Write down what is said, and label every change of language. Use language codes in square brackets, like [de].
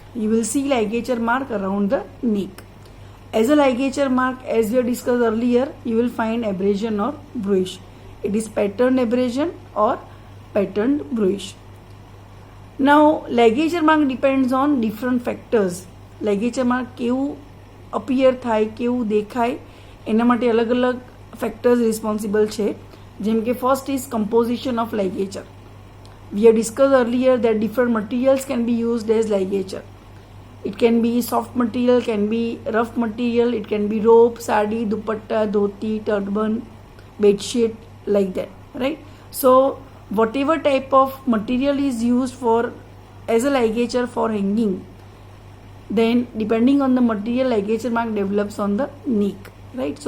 [en] You will see ligature mark around the neck. As a ligature mark, as we have discussed earlier, you will find abrasion or bruise. It is patterned abrasion or patterned bruise. Now ligature mark depends on different factors. [gu] Ligature mark કેવું appear થાય, કેવું દેખાય, એના માટે અલગ અલગ factors responsible છે. જેમ કે [en] first is composition of ligature. We have discussed earlier that different materials can be used as ligature. It can be soft material, can be rough material, it can be rope, sari, dupatta, dhoti, turban, bedsheet, like that, right? So whatever type of material is used for as a ligature for hanging, then depending on the material, ligature mark develops on the neck, right?